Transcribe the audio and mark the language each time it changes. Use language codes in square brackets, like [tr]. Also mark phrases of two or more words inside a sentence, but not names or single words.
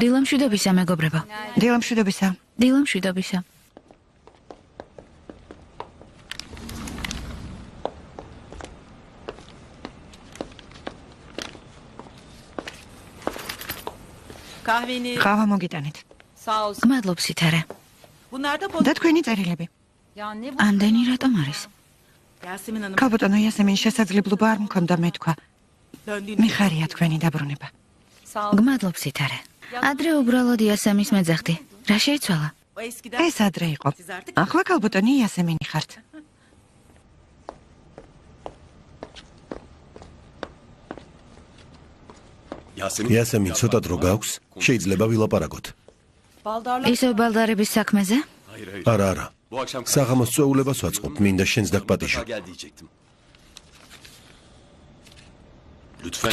[ka] დილამშვიდობისა, მეგობრებო. დილამშვიდობისა. დილამშვიდობისა. [tr] Kahveni. [ka] ყავა მოგიტანეთ. [tr] Sağ olsun. [ka] გმადლობ სითარე. [tr] Bunlar da [ka] და თქვენი წერილები. [tr] Ya ne bu? [ka] ამდენი რატომ არის? [tr] Yasemin Hanım. [ka] ქალბატონო იასემინ შესაძლებლობა არ მქონდა მეთქვა. [tr] Döndüğünü. [ka] მიხარია თქვენი დაბრუნება. [tr] Sağ olun. [ka] გმადლობ სითარე. ადრე უბრალოდ იასემის მეძახდი. რა შეიცვალა? [tr] O eskiden. [ka] ეს ადრე იყო. ახლა ქალბატონი იასემინი ხართ. იასემინ ცოტა დრო გაქვს? შეიძლება ვილაპარაკოთ. Baldarlar. ისევ ბალდარების საქმეზე? არა, არა. [tr] Bu akşam [ka] საღამოს წვეულებას ვაწყობ, მინდა შენს დაგპატიჟო. [tr] gel diyecektim. Lütfen.